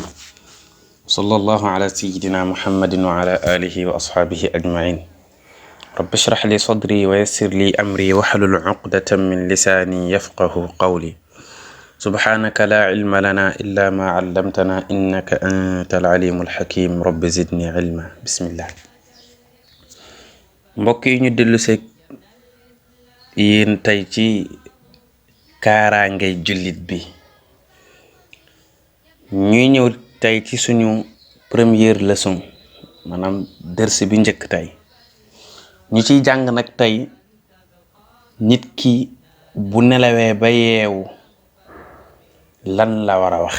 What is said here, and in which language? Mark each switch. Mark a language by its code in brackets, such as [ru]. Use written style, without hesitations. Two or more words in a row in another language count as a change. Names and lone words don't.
[ar] صلى الله على سيدنا محمد وعلى آله وأصحابه أجمعين. رب اشرح لي صدري ويسر لي أمري واحلل عقدة من لساني يفقه قولي. سبحانك لا علم لنا إلا ما علمتنا إنك أنت العليم الحكيم. رب زدني علما. بسم الله. [wo] mbokk yi ñu dellu seeg yéen tey ci kaaraangay jullit bi. ñuy ñëw tey ci suñu [fr] première leçon [wo] maanaam dërs bi njëkk tey ñu ciy jàng nag tey nit ki bu nelawee ba yeewu lan la war a wax.